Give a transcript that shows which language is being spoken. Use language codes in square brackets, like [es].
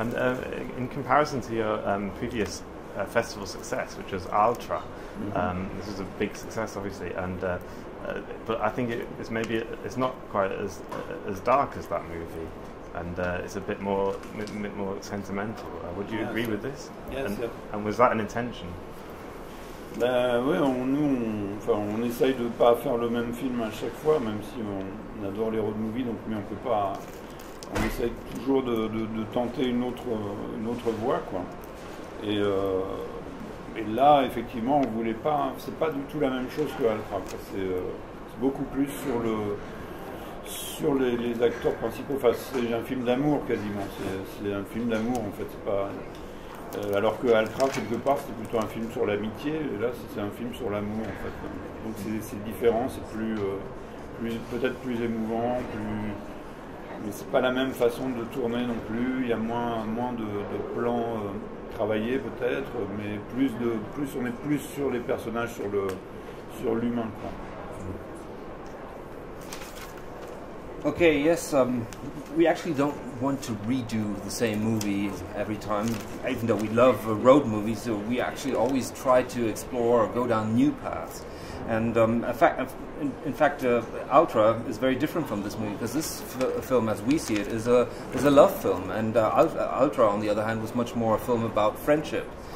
[en] And in comparison to your previous festival success, which was Ultra, this was a big success, obviously, and but I think it's not quite as dark as that movie, and it's a bit more sentimental. Would you agree with this? Yes, and was that an intention? [fr] Oui, on essaye de ne pas faire le même film à chaque fois, même si on adore les road movies, donc, mais on peut pas. On essaye toujours de tenter une autre voie, quoi. Et là, effectivement, on voulait pas. C'est pas du tout la même chose que Altra. C'est beaucoup plus sur les acteurs principaux. Enfin, c'est un film d'amour quasiment. C'est un film d'amour en fait. C'est pas. Alors que Altra, quelque part, c'est plutôt un film sur l'amitié. Et là, c'est un film sur l'amour en fait. Donc c'est différent. C'est peut-être plus émouvant, mais c'est pas la même façon de tourner non plus. Il y a moins de plans travaillés peut-être, mais on est plus sur les personnages, sur l'humain, quoi. [en] Okay, yes, we actually don't want to redo the same movie every time, even though we love road movies, so we actually always try to explore or go down new paths. And in fact, Ultra is very different from this movie, because this film, as we see it, is a love film, and Ultra, on the other hand, was much more a film about friendship.